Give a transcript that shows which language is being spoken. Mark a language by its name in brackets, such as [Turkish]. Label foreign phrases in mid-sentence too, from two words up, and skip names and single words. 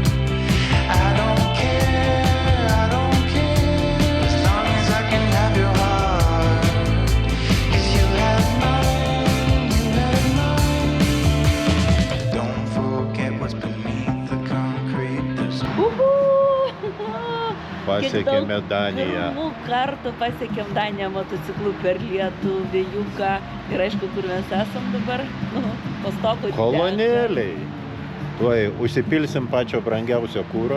[English] I don't care, I don't care. As long as I can have your heart. 'Cause you had mine, you had mine. Don't forget what's beneath the concrete. There's Uhu! [Lithuanian] Pasiekėme Daniją. Pirmų kartų pasiekėm Daniją motociklu per lietų, vėjuką. Ir aišku, kur mes esam dabar. Po stogu. Kolonėliai. Tuoj užsipilsim pačio brangiausio kūro.